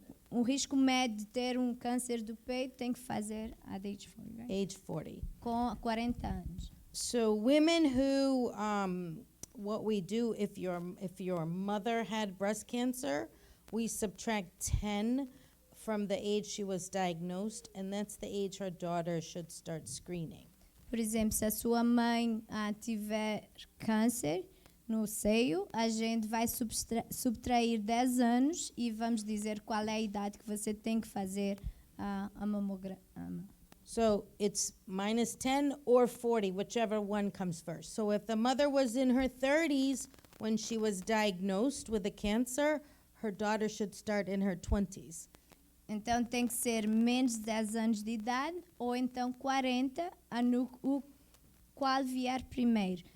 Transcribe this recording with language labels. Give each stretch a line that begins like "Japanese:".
Portuguese: Um risco médio de ter um câncer do peito tem que fazer
English: at age 40, right? age 40.
Portuguese: Com 40 anos.
English: So women who, what we do, if your mother had breast cancer, we subtract 10 from the age she was diagnosed, and that's the age her daughter should start screening.
Portuguese: Por exemplo, se a sua mãe tiver câncer no seio, a gente vai subtrair 10 anos e vamos dizer qual é a idade que você tem que fazer a mamograma.
English: So it's minus 10 or 40, whichever one comes first. So if the mother was in her 30s when she was diagnosed with a cancer, her daughter should start in her 20s.
Portuguese: Então tem que ser menos de 10 anos de idade ou então 40, o qual vier primeiro.